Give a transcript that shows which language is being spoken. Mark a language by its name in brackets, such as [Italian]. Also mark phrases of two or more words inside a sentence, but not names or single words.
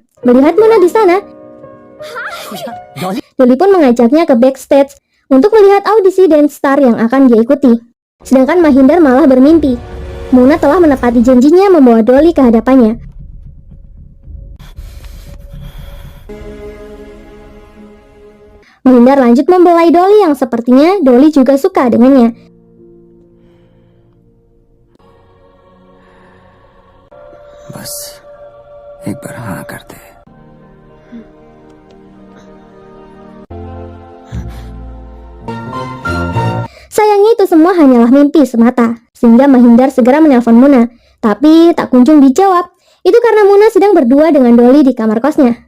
[Indonesian] Melihat Muna di sana, Dolly pun mengajaknya ke backstage untuk melihat audisi dance star yang akan dia ikuti. Sedangkan Mahindar malah bermimpi. Muna telah menepati janjinya membawa Dolly ke hadapannya. Mahindar lanjut membelai Dolly yang sepertinya Dolly juga suka dengannya. [Hindi] बस एक बार हाँ कर दे. [Indonesian] Sayangnya itu semua hanyalah mimpi semata, sehingga Mahindar segera menelpon Muna, tapi tak kunjung dijawab. Itu karena Muna sedang berdua dengan Dolly di kamar kosnya.